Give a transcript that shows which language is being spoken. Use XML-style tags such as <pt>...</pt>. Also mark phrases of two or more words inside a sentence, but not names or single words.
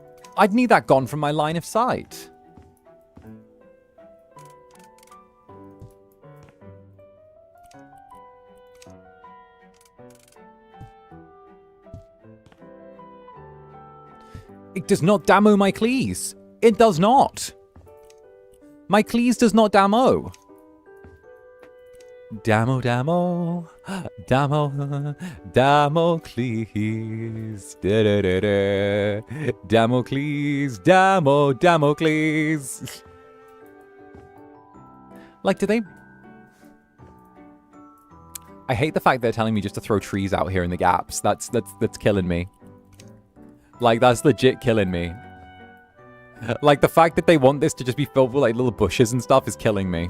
<en>I'd need that gone from my line of sight. It does not damo my Cleese. It does not. My Cleese does not damo. Damo, Damocles. Da-da-da-da. Damocles, Damocles. Like, do they... I hate the fact they're telling me just to throw trees out here in the gaps. That's killing me. Like, that's legit killing me. Like, the fact that they want this to just be filled with, like, little bushes and stuff is killing me.</en>